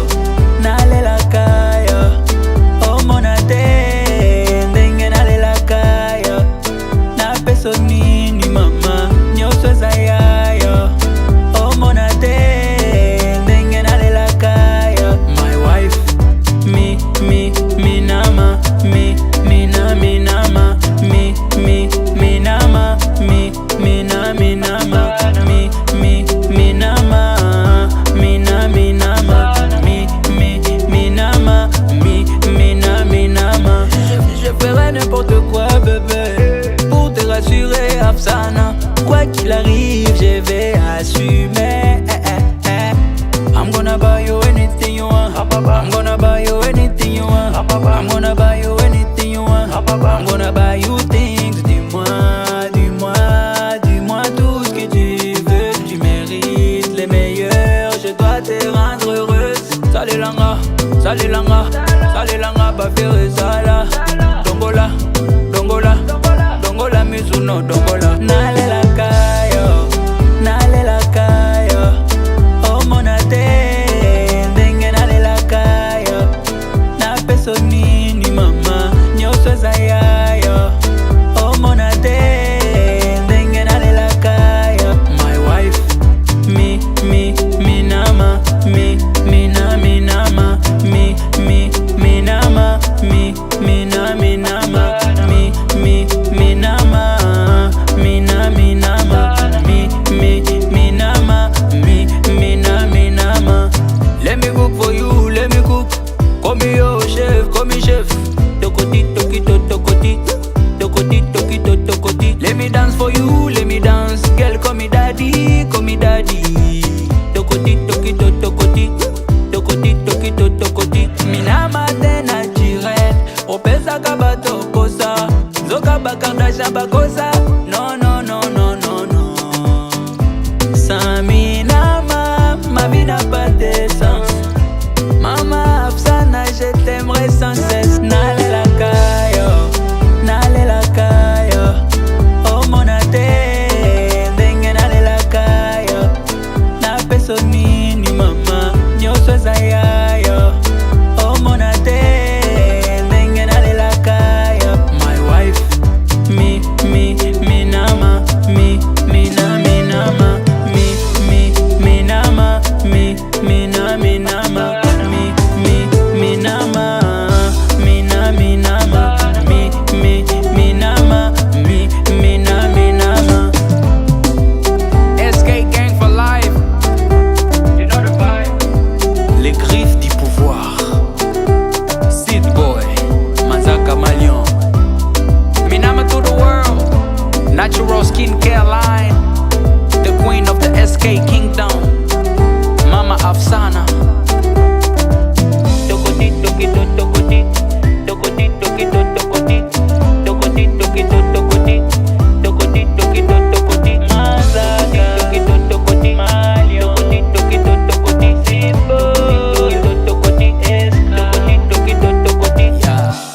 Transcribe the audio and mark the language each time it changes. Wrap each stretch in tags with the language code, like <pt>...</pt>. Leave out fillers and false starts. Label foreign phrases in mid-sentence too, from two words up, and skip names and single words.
<ln>Nalela kayo. Oh monate. Nini mama nyoso za yayo oh monate ndenge nalela kayo</ln> <en>my wife</en> <ln>mi nama mi nama mi nama mi nama mi nama mi nama</ln> <fr>je ferai n'importe quoi bébé rassurer Afsana. Quoi qu'il arrive, je vais assumer.</fr> <en>I'm gonna buy you anything you want. I'm gonna buy you anything you want. I'm gonna buy you anything you want. I'm gonna buy you things.</en> <fr>Dis-moi, dis-moi, dis-moi tout ce que tu veux. Tu mérites les meilleurs. Je dois te rendre heureuse. Salut langa, salut langa, salut langa, bah faire ça là.</fr> <ln>Tombola. no dongola. Nalela kayo, oh monate, ndenge nalela kayo. Na peso nini mama, nyoso zayayo, oh monate, ndenge nalela kayo.</ln> <en>My wife,</en> <ln>me nama, me nama, me nama, me nama, me nama, me nama,</ln> <en>Let me cook for you, let me cook. Call me your chef, call me chef. Tokoti, tokito, tokoti, tokoti, tokito, tokoti. Let me dance for you, let me dance. Girl, call me daddy, call me daddy. Tokoti, tokito, tokoti, tokoti, tokito, tokoti.</en> <ln>Minama te naturel, opesa kabato kosa. Zoka bakardasha bakosa.</ln> <en>No, no, no, no, no, no.</en> <ln>Saminama,</ln> <fr>ma vie n'a pas de sens. Mama Afsana, je t'aimerai sans cesse.</fr> <ln>Nalela kayo, oh monate, ndenge nalela kayo. Na peso nini mama, nyoso zayayo, oh monate, ndenge nalela kayo.</ln> <en>My wife,</en> <ln>me nama, me nama, me nama, me nama, me nama.</ln> <en>SK Gang for life. You know the vibe.</en> <fr>Les griffes du pouvoir.</fr> <en>Seed Boy, Mazaka Malion. Minama to the world. Natural skincare line. The queen of the SK Kingdom. Mama Afsana. Tokoti, tokito, tokoti, tokoti, tokito, tokoti, tokoti, tokito, tokoti, tokoti, tokito, tokoti, Mazaka, tokito, tokoti, Malio, tokito, tokoti, Simbo, tokito, tokoti, tokito, tokoti, yeah.</en>